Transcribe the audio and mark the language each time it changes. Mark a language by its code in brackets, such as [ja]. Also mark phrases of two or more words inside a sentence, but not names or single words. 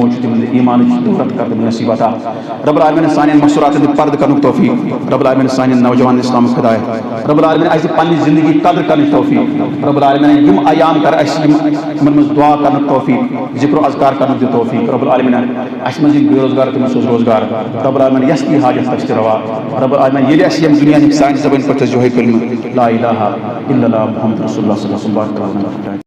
[ks] موٗجوٗد چھِ تِمن دِ ایٖمانٕچ دولت کر تِمن نصیٖب عطا [ar] رب العالمیٖن [ks] سانٮ۪ن مسوٗراتن دِ پردٕ کرنُک توفیٖق [ar] رب العالمیٖن [ks] سانٮ۪ن نوجوانن اِسلامُک ہدایت [ar] رب العالمیٖن [ks] اَسہِ دِ پننہِ زندگی قدر کرنٕچ توفیٖق [ar] رب العالمیٖن [ks] یِم ایام کر اَسہِ یِمن منٛز دعا کرنُک توفیٖق ذکر و اذکار کرنُک دِ توفیٖق [ar] رب العالمیٖن [ks] اَسہِ منٛز یِم بے روزگار تِمن سوز روزگار [ar] رب العالمیٖن [ks] یس تہِ حاجت تس تہِ روا [ar] رب العالمیٖن [ks] ییٚلہِ اَسہِ ییٚمہِ دُنیا سانہِ زبٲنۍ پٮ۪ٹھ یِہوٚے کلمہٕ [ar] لا الہ الا اللہ محمد رسول اللہ صلی اللہ علیہ وسلم